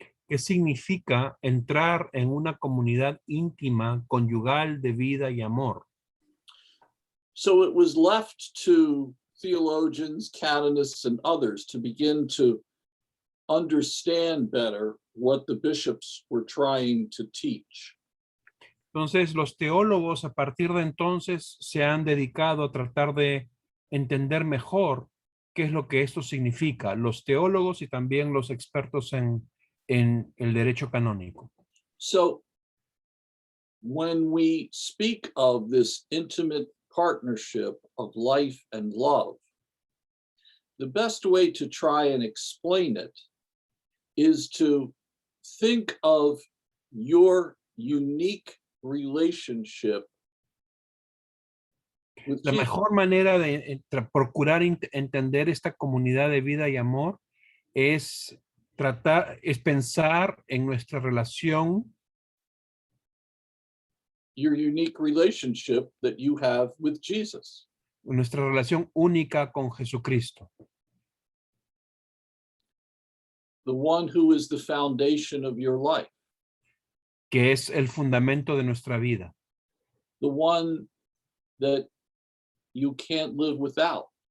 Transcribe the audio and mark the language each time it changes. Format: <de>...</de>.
<es>¿Qué significa entrar en una comunidad íntima, conyugal de vida y amor?</es> <en>So it was left to theologians, canonists, and others to begin to understand better what the bishops were trying to teach.</en> <es>Entonces, los teólogos a partir de entonces se han dedicado a tratar de entender mejor qué es lo que esto significa, los teólogos y también los expertos en el derecho canónico.</es> <en>So when we speak of this intimate partnership of life and love, the best way to try and explain it is to think of your unique relationship with</en> <es>La</es> <en>Jesus.</en> <es>mejor manera de procurar entender esta comunidad de vida y amor es pensar en nuestra relación,</es> <en>Your unique relationship that you have with Jesus.</en> <es>nuestra relación única con Jesucristo,</es> <en>The one who is the foundation of your life,</en> <es>que es el fundamento de nuestra vida,</es> <en>the one that you can't live without,</en>